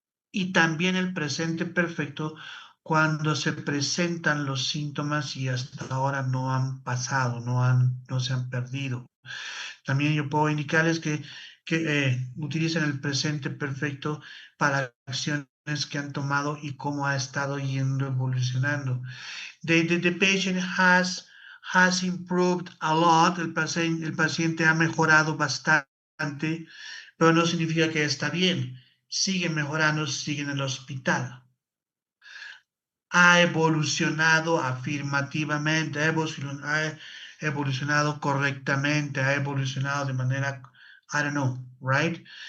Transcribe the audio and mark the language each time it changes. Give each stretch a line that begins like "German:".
Spanish: Y también el presente perfecto cuando se presentan los síntomas y hasta ahora no han pasado, no se han perdido. También yo puedo indicarles que utilicen el presente perfecto para acciones que han tomado y cómo ha estado yendo evolucionando.
English: The patient has improved a lot.
Spanish: El paciente ha mejorado bastante, pero no significa que está bien. Sigue mejorando, sigue en el hospital. Ha evolucionado afirmativamente, ha evolucionado correctamente, ha evolucionado de manera,
English: I don't know, right?